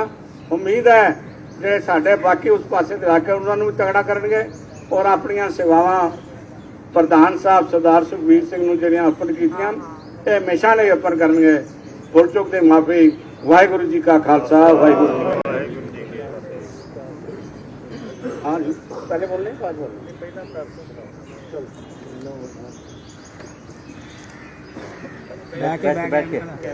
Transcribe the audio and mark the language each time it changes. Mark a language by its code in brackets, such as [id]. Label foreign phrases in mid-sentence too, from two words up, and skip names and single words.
[pa] ਉਮੀਦ ਹੈ ਜਿਹੜੇ ਸਾਡੇ ਬਾਕੀ ਉਸ ਪਾਸੇ ਦੇ ਇਲਾਕੇ ਉਹਨਾਂ ਨੂੰ ਵੀ ਤਗੜਾ ਕਰਨਗੇ ਔਰ ਆਪਣੀਆਂ ਸੇਵਾਵਾਂ ਪ੍ਰਧਾਨ ਸਾਹਿਬ ਸਰਦਾਰ ਸੁਖਬੀਰ ਸਿੰਘ ਨੂੰ ਜਿਹੜੀਆਂ ਅਰਪਣ ਕੀਤੀਆਂ, ਇਹ ਹਮੇਸ਼ਾ ਲਈ ਅਰਪਣ ਕਰਨਗੇ। ਭੁੱਲ ਚੁੱਕ ਦੀ ਮਾਫੀ। ਵਾਹਿਗੁਰੂ ਜੀ ਕਾ ਖਾਲਸਾ, ਵਾਹਿਗੁਰੂ ਜੀ ਕੀ ਫਤਿਹ। [hi] हाँ जी, पहले बोल रहे हैं, बाद बोल बैठ के